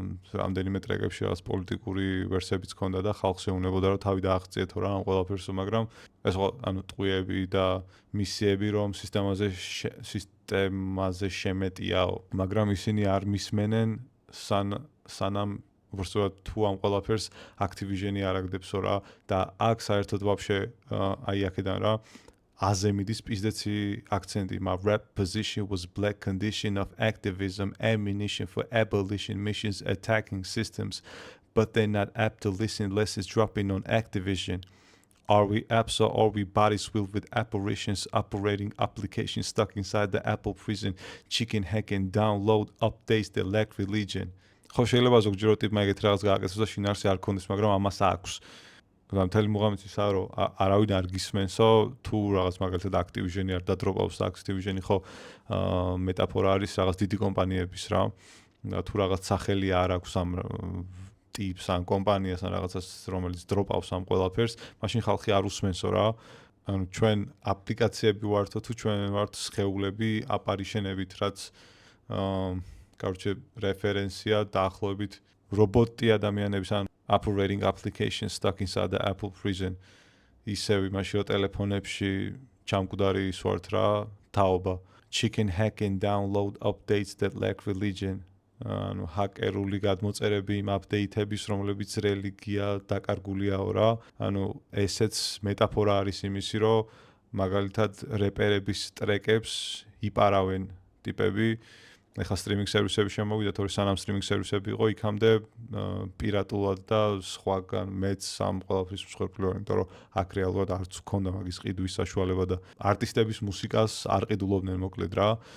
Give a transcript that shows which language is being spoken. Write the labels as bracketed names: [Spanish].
[Georgian] რამდენიმე ტრეკებში რაღაც პოლიტიკური ვერსიებიც ჰქონდა და ხალხს შეუნებოდა რომ თავი დააღწიეთო რა ამ ყველაფერსო, მაგრამ ეს ანუ ტყვიები და მისიები რომ სისტემაზე შემეტიაო, მაგრამ ისინი არ მისმენენ სანამ უბრალოდ თუ ამ ყველაფერს Activision-ი არ აგდებსო რა და აქ საერთოდ ვაფშე აი აქედან რა აზე მიდის პიზდეცი აქცენტი. [English] My rap position was black condition of activism, ammunition for abolition missions, attacking systems, but they're not apt to listen unless it's dropping on Activision. Are we apps or are we bodies filled with apparitions, operating applications stuck inside the Apple prison, chicken hacking, download, updates, the lack religion. [Georgian] ხო შეიძლება ზოგჯერ ტიპმა ეგეთ რაღაც გააკეთოს და შინაარსი არ ქონდეს, მაგრამ ამას აქვს. და მთელი მუღამით ისა რომ არავინ არ გისმენსო, თუ რაღაც მაგალითად Activision-ი არ დადროპავს, Activision-ი ხო მეტაფორა არის რაღაც დიდი კომპანიების რა. და თუ რაღაც სახელი არ აქვს ამ ტიპს ან კომპანიას ან რაღაცას რომელიც დროპავს ამ ყველაფერს, მაშინ ხალხი არ უსმენსო რა. ანუ ჩვენ აპლიკაციები ვართო თუ ჩვენ ვართ სხეულები აპარიშენებით, რაც короче რეფერენსია დაახლოებით რობოტი ადამიანების ან [English] operating applications stuck inside the Apple prison. [Georgian] ისევ იმაშიო ტელეფონებში ჩამკვდარი ისვართ რა, თაობა. [English] Chicken hacking, download, updates that lack religion. [Georgian] ანუ ჰაკერული გადმოწერები იმ აპდეიტების, რომლებიც რელიგია დაკარგულიაო რა. ანუ ესეც მეტაფორა არის იმისი, რომ მაგალითად რეპერების ტრეკებს იპარავენ ტიპები. ეხლა სტრიმინგ სერვისები შემოვიდა, თორე სანამ სტრიმინგ სერვისები იყო, იქამდე პირატულად და სხვაგან მეც ამ ყველაფრის მსხვერპლი ვარ, იმიტომ რომ აქ რეალურად არც ჰქონდა მაგის ყიდვის საშუალება და არტისტების მუსიკას არ ყიდულობდნენ მოკლედ რა.